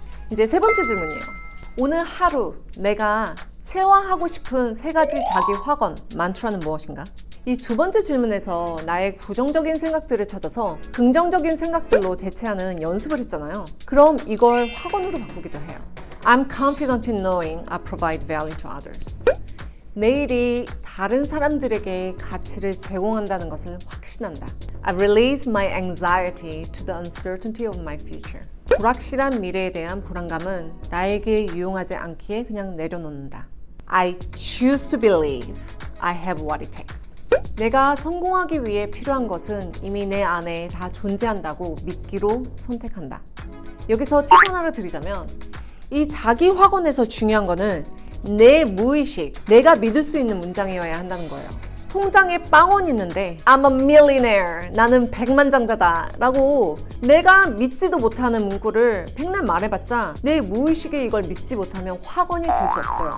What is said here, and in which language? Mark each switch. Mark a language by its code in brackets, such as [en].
[ko] 이제 세 번째 질문이에요. 오늘 하루 내가 체화하고 싶은 3가지 자기 확언, 만트라는 무엇인가? 이 두 번째 질문에서 나의 부정적인 생각들을 찾아서 긍정적인 생각들로 대체하는 연습을 했잖아요. 그럼 이걸 확언으로 바꾸기도 해요. [en] I'm confident in knowing I provide value to others. [ko] 내일이 다른 사람들에게 가치를 제공한다는 것을 확신한다. [en] I release my anxiety to the uncertainty of my future. [ko] 불확실한 미래에 대한 불안감은 나에게 유용하지 않기에 그냥 내려놓는다. [en] I choose to believe I have what it takes. [ko] 내가 성공하기 위해 필요한 것은 이미 내 안에 다 존재한다고 믿기로 선택한다. 여기서 팁 하나를 드리자면 이 자기 확언에서 중요한 거는 내 무의식, 내가 믿을 수 있는 문장이어야 한다는 거예요. 통장에 빵원 있는데 [en] I'm a millionaire, [ko] 나는 백만장자다 라고 내가 믿지도 못하는 문구를 백날 말해봤자 내 무의식에 이걸 믿지 못하면 확언이 될 수 없어요.